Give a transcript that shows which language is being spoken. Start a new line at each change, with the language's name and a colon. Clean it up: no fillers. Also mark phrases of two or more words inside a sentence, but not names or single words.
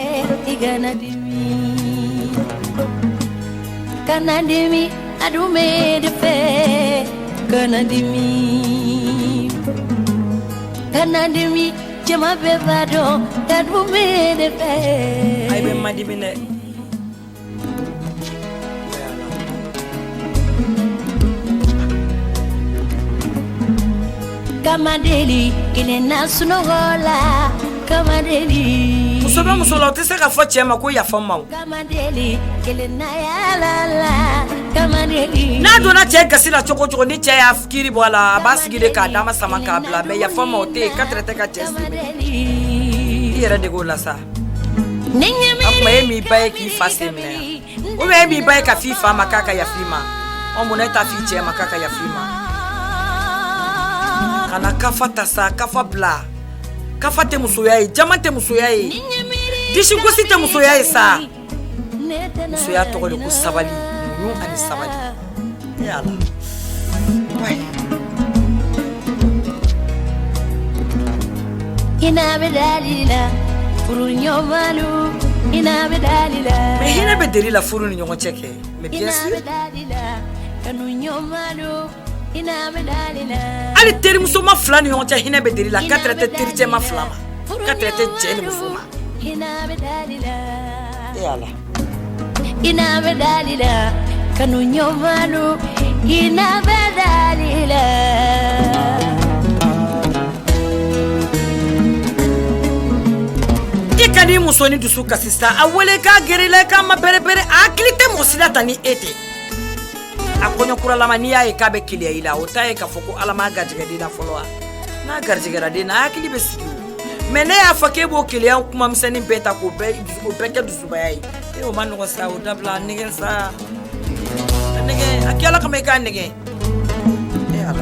Bambara: kana dimi adume de fe kana dimi jama be vado adume de fe ay be madimi ne kamadeli kilena sunogola kamadeli musobe musola o tɛ se ka fɔ cɛ ma ko yafa n ma o kamadeli kilena yalala kamadeli n'a donna cɛ gasi la cogo cogo ni cɛ y'a kiri bɔ a la a b'a sigi de k'a dama sama k'a bila mais yafa n ma o tɛ yen 4 tɛ ka cɛ sigi i yɛrɛ de k'o la sa a kuma e m'i ba ye k'i fa sen minɛ yan
French: ou bien
Bambara: e m'i ba ye ka f'i fa ma k'a ka yafa i ma ɔ mun na e t'a f'i cɛ ma k'a ka yafa i ma kana kafa ta sa kafa bila kafa tɛ musoya ye jama tɛ musoya ye disi gosi tɛ musoya ye sa musoya tɔgɔ de ko sabali muɲu ani sabali yala ina be dalila furu ɲɔgɔnmalu ina be dalila mais hinɛ bɛ deli la furu ni ɲɔgɔn cɛ kɛ
French: mais bien sûr
Bambara: kanu ɲɔgɔnmalu ina be dalila ali terimuso ma fila ni ɲɔgɔn cɛ hinɛ bɛ deli la 4 tɛ tericɛ ma fila ma 4 tɛ cɛ ni muso ma ina be dalila yala ina be dalila kanu ɲɔgɔnmalu ina be dalila i ka di muso ni dusu kasi sa a wele k'a gɛrɛ i la i k'a ma bɛrɛbɛrɛ a hakili tɛ mɔgɔ si la ta ni e tɛ a kɔɲɔkuralama n'i y'a ye k'a bɛ keleya i la o t'a ye k'a fɔ ko ala m'a garijɛgɛ den na fɔlɔ wa n'a garijɛgɛra den na a hakili bɛ sigi o mais ne y'a fɔ k'e b'o keleya kumamisɛnnin bɛɛ ta k'o bɛɛ kɛ dusubaya ye e o ma nɔgɔ sa o dabila a nɛgɛ sa a nɛgɛ a kɛla kama i k'a nɛgɛ e ala